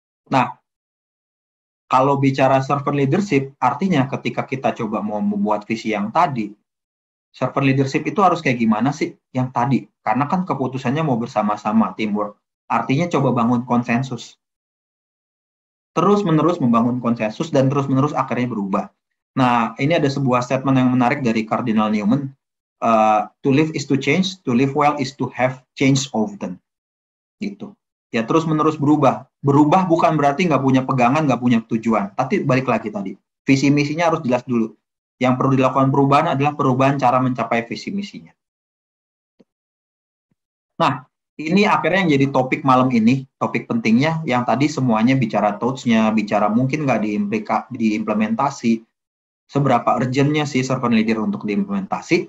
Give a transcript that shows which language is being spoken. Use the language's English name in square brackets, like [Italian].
[Indonesian] Nah, kalau bicara servant leadership, artinya ketika kita coba mau membuat visi yang tadi, servant leadership itu harus kayak gimana sih yang tadi? Karena kan keputusannya mau bersama-sama, teamwork. Artinya coba bangun konsensus. Terus-menerus membangun konsensus dan terus-menerus akhirnya berubah. Nah, ini ada sebuah statement yang menarik dari Cardinal Newman. [English] To live is to change, to live well is to have change often. [Indonesian] Gitu. Ya terus-menerus berubah. Berubah bukan berarti nggak punya pegangan, nggak punya tujuan. Tapi balik lagi tadi, visi misinya harus jelas dulu. Yang perlu dilakukan perubahan adalah perubahan cara mencapai visi misinya. Nah, ini akhirnya yang jadi topik malam ini, topik pentingnya, yang tadi semuanya bicara thoughts-nya, bicara mungkin nggak diimplementasi, seberapa urgent-nya sih servant leader untuk diimplementasi.